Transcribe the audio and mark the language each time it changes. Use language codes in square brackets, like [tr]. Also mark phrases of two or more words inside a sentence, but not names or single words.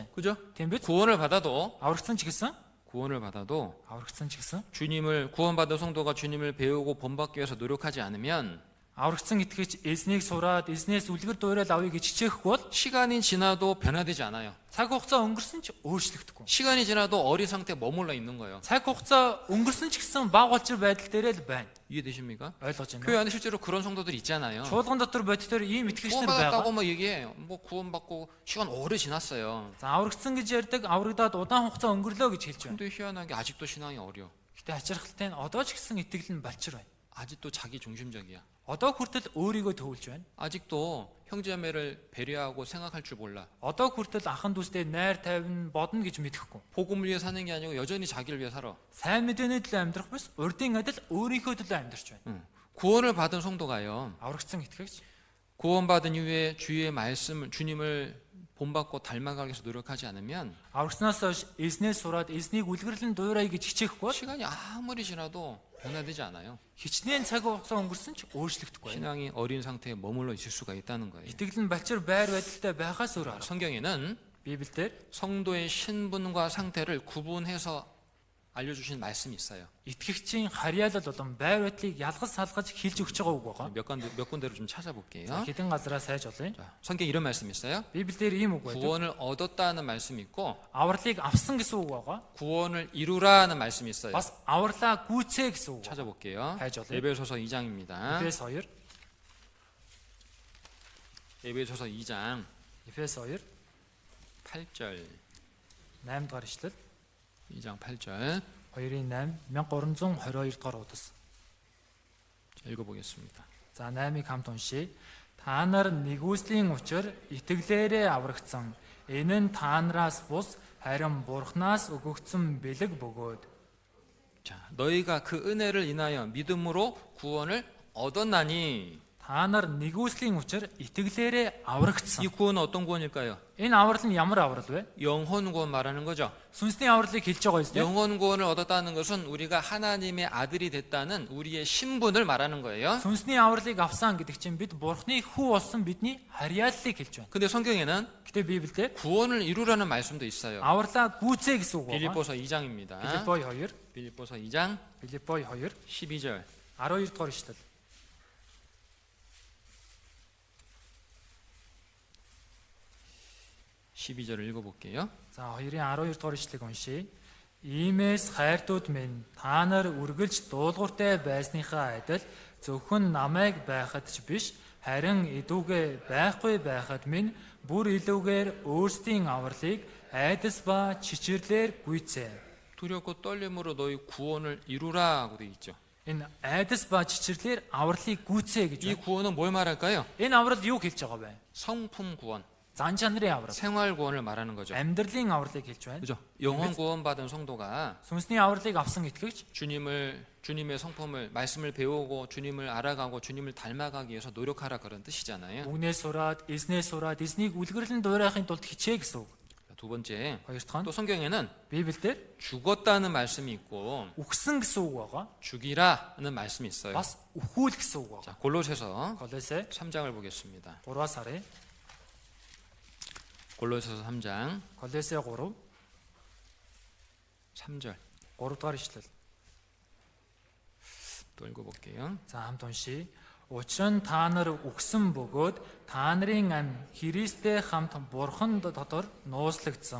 [ko] 그죠? [mn] Тийм биз? [ko] 구원을 받아도 [mn] Аврагдсан ч гэсэн [ko] 주님을 구원받은 성도가 주님을 배우고 본받기 위해서 노력하지 않으면 [mn] аврагдсан итгэгч эзнийг сураад эзнээс үлгэр дуурайл авъя гэж хичээхгүй бол [ko] 시간이 지나도 변화되지 않아요. [mn] цаг хугацаа өнгөрсөн ч өөрчлөгдөхгүй. [ko] 시간이 지나도 어린 상태에 머물러 있는 거예요. [mn] цаг хугацаа өнгөрсөн ч гэсэн баг болчир байдал дээрээ л байна. [ko] 이해되십니까? [mn] ойлгож [ko] 교회 [mn] байна уу? [ko] 안에 실제로 그런 성도들 있잖아요. [mn] Чуулган дотор бодитоор ийм итгэгчнэр [ko] 구원받았다고 [mn] байгаа. [ko] 뭐 얘기해. 뭐 구원받고 시간 오래 지났어요. [mn] За аврагдсан гэж ярьдаг, аврагдаад удаан хугацаа өнгөрлөө гэж хэлж байна. [ko] 근데 희한하게 아직도 신앙이 어려. [mn] Гэтэ ачирхалтай нь одоо ч гэсэн итгэл нь балчир байна. [ko] 아직도 자기 중심적이야. [mn] Одоо хүртэл өөрийгөө төвлж байна. [ko] 아직도 형제자매를 배려하고 생각할 줄 몰라. [mn] Одоо хүртэл ахан дүүстэй найр тайван бодно гэж мэдэхгүй. [ko] 복음을 위해 사는 게 아니고 여전히 자기를 위해 살아. [mn] Сайн мэдээний төлөө амьдрах биш, урдын адил өөрийнхөө төлөө амьдарч байна. [ko] 구원을 받은 성도가요. [mn] Аврагдсан итгэгч [ko] 구원받은 이후에 주의 말씀을 주님을 본받고 닮아가기 위해서 노력하지 않으면 [mn] аврагснаас хойш эзнээс сураад эзнийг үлгэрлэн дуурай гэж хичээхгүй бол [ko] 시간이 아무리 지나도 변화되지 않아요. [mn] хичнээн цаг хугацаа өнгөрсөн ч өөрчлөгдөхгүй. [ko] 신앙이 어린 상태에 머물러 있을 수가 있다는 거예요. [mn] Итгэл нь балчир байр байдалтай байхаас өөр арга. [ko] 성경에는 [mn] Библиэлд [ko] 성도의 신분과 상태를 구분해서 알려주신 말씀이 있어요. [mn] итгэгчийн харьяалал болон байр байдлыг ялгаж салгаж хэлж өгч байгаа үг байгаа. [ko] 몇 군데로 좀 찾아볼게요. [mn] Хэдэн газараа сайж олъё. [ko] 자, 성경에 이런 말씀이 있어요. [mn] Библиэлд ийм үг байдаг. [ko] 구원을 얻었다는 말씀이 있고 [mn] Авралыг авсан гэсэн үг байгаа. [ko] 구원을 이루라는 말씀이 있어요. [mn] Бас авралаа гүйцээ гэсэн үг. [ko] 찾아볼게요. [mn] хайж олъё. [ko] 에베소서 2장입니다. [mn] Эфес 2. [ko] 에베소서 2장 [mn] Эфес 2 [ko] 8절 [mn] 8 дугаар ишлэл [ko] 2장 8절 [mn] 2-ын 8 1322 дугаар удас. [ko] 읽어보겠습니다. [mn] За 8-ыг хамт уншийе. Та нар нэгүслийн учир итгэлээрээ аврагдсан. Энэ нь та нараас бус харин Бурханаас өгөгдсөн бэлэг бөгөөд. [ko] 자, 너희가 그 은혜를 인하여 믿음으로 구원을 얻었나니. [mn] Та нар нэгүслийн учир итгэлээрээ аврагдсан. [ko] 이 구원은 어떤 구원일까요? [mn] Энэ аврал нь ямар аврал вэ? [ko] 영혼 구원 말하는 거죠. [mn] Сүнсний авралыг хэлж байгаа юм. [ko] 영혼 구원을 얻었다는 것은 우리가 하나님의 아들이 됐다는 우리의 신분을 말하는 거예요. [mn] Сүнсний авралыг авсан гэдэг чинь бид Бурхны хүү болсон бидний харьяаллыг хэлж байна. [ko] 근데 성경에는 [mn] Гэтэ Библиэлд [ko] 구원을 이루라는 말씀도 있어요. [mn] авралаа гүйцээ гэсэн үг байна. [ko] 빌립보서 2장입니다. [mn] Филиппой 2, [ko] 빌립보서 2장 [mn] Филиппой 2, [ko] 12절. [mn] 12 дугаар ишлэл. [ko] 12절을 읽어볼게요. [mn] За 2-ын 12 дугаар ишлэгийг уншийе. Иймээс хайртууд минь та нар үргэлж дуулууртай байсныхаа адил зөвхөн намайг байхад ч биш харин эдүгээ байхгүй байхад минь бүр илүүгээр өөрсдийн авралыг айдас ба чичирлэр гүйцээ. [ko] 두렵고 떨림으로 너희 구원을 이루라고 되어 있죠. [mn] Энэ айдас ба чичирлэр авралыг гүйцээ гэж [ko] 이 [mn] байна. [ko] 구원은 뭘 말할까요? [mn] Энэ аврал юу хэлж байгаа вэ? [ko] 성품 구원, [mn] Зан чанарын аврал. [ko] 생활 구원을 말하는 거죠. [mn] Амьдралын авралыг хэлж байна. [ko] 그죠? 영원 구원 받은 성도가 [mn] Сүнсний авралыг авсан итгэгч [ko] 주님의 성품을 말씀을 배우고 주님을 알아가고 주님을 닮아가기 위해서 노력하라 그런 뜻이잖아요. [mn] үгнээс сураад, эзнээс сураад, эзнийг үлгэрлэн дуурайхын тулд хичээ гэсэн үг. [ko] 두 번째, [mn] Хоёр дахь [ko] 또 [mn] нь [ko] 성경에는 [mn] Библиэлд [ko] 죽었다는 말씀이 있고 [mn] үхсэн гэсэн үг байгаа. [ko] 죽이라는 말씀이 있어요. [mn] Бас үхүүл гэсэн үг байгаа. [ko] 자, 골로새서 [mn] Колосе [ko] 3장을 보겠습니다. [mn] 3-аас харъя. [ko] 골로새서 3장 [mn] Колосе 3, [ko] 3절 [mn] 3 дугаар ишлэл. [ko] 또 읽어볼게요. [mn] За хамт уншийе. Учир нь та нар үхсэн бөгөөд та нарын ам Христтэй хамт Бурхан дотор нууцлагдсан.